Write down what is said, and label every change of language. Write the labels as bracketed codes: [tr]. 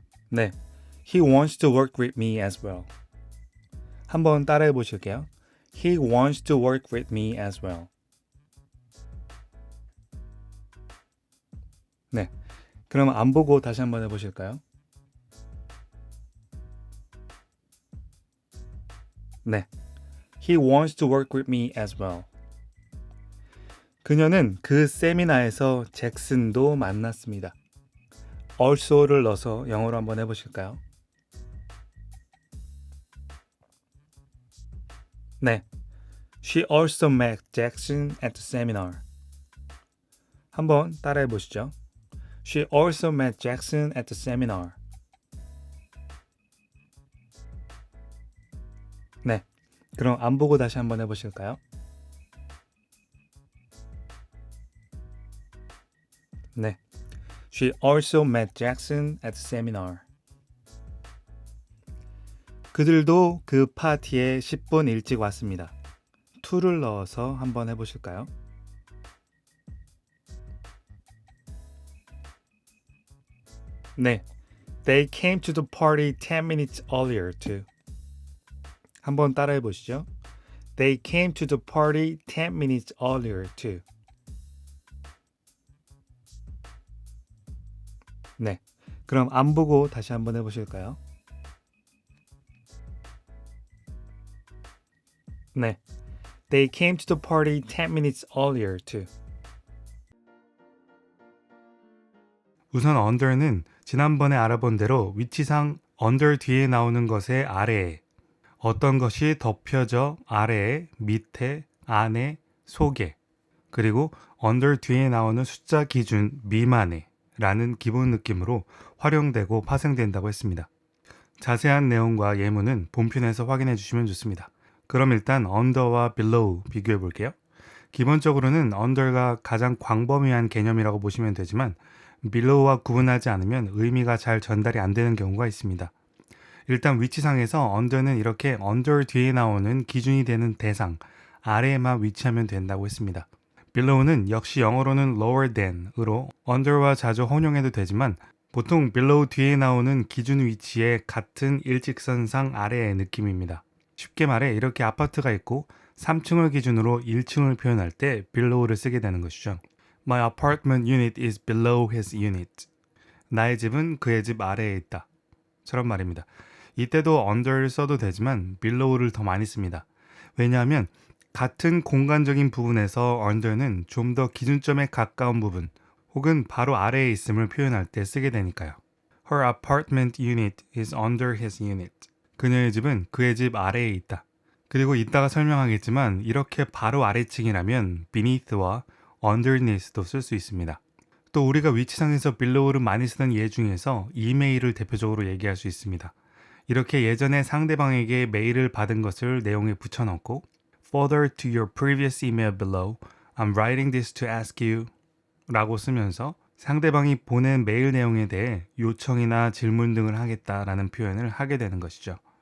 [en] 네, He wants to work with me as well. [ko] 한번 따라해 보실게요. [en] He wants to work with me as well. [ko] 네, 그럼 안 보고 다시 한번 해보실까요? [en] 네, He wants to work with me as well. [ko] 그녀는 그 세미나에서 잭슨도 만났습니다. also를 넣어서 영어로 한번 해보실까요? [en] 네, She also met Jackson at the seminar. [ko] 한번 따라해 보시죠. [en] She also met Jackson at the seminar. [ko] 그럼 안 보고 다시 한번 해보실까요? 네. [en] She also met Jackson at the seminar. [ko] 그들도 그 파티에 10분 일찍 왔습니다. to를 넣어서 한번 해보실까요? 네. [en] They came to the party 10 minutes earlier too. [ko] 한번 따라해 보시죠. [en] They came to the party 10 minutes earlier too. [ko] 네. 그럼 안 보고 다시 한번 해보실까요? 네. [en] They came to the party 10 minutes earlier too. [ko] 우선 under는 지난번에 알아본 대로 위치상 under 뒤에 나오는 것의 아래에 어떤 것이 덮여져 아래에, 밑에, 안에, 속에 그리고 under 뒤에 나오는 숫자 기준 미만에 라는 기본 느낌으로 활용되고 파생된다고 했습니다. 자세한 내용과 예문은 본편에서 확인해 주시면 좋습니다. 그럼 일단 under와 below 비교해 볼게요. 기본적으로는 under가 가장 광범위한 개념이라고 보시면 되지만 below와 구분하지 않으면 의미가 잘 전달이 안 되는 경우가 있습니다. 일단 위치상에서 under는 이렇게 under 뒤에 나오는 기준이 되는 대상, 아래에만 위치하면 된다고 했습니다. below는 역시 영어로는 lower than으로 under와 자주 혼용해도 되지만 보통 below 뒤에 나오는 기준 위치의 같은 일직선상 아래의 느낌입니다. 쉽게 말해 이렇게 아파트가 있고 3층을 기준으로 1층을 표현할 때 below를 쓰게 되는 것이죠. [en] My apartment unit is below his unit. [ko] 나의 집은 그의 집 아래에 있다. 저런 말입니다. 이때도 under를 써도 되지만 below를 더 많이 씁니다. 왜냐하면 같은 공간적인 부분에서 under는 좀 더 기준점에 가까운 부분 혹은 바로 아래에 있음을 표현할 때 쓰게 되니까요. [en] Her apartment unit is under his unit. [ko] 그녀의 집은 그의 집 아래에 있다. 그리고 이따가 설명하겠지만 이렇게 바로 아래층이라면 beneath와 underneath도 쓸 수 있습니다. 또 우리가 위치상에서 below를 많이 쓰는 예 중에서 이메일을 대표적으로 얘기할 수 있습니다. 이렇게 예전에 상대방에게 메일을 받은 것을 내용에 붙여넣고 [en] Further to your previous email below, I'm writing this to ask you [ko] 라고 쓰면서 상대방이 보낸 메일 내용에 대해 요청이나 질문 등을 하겠다라는 표현을 하게 되는 것이죠.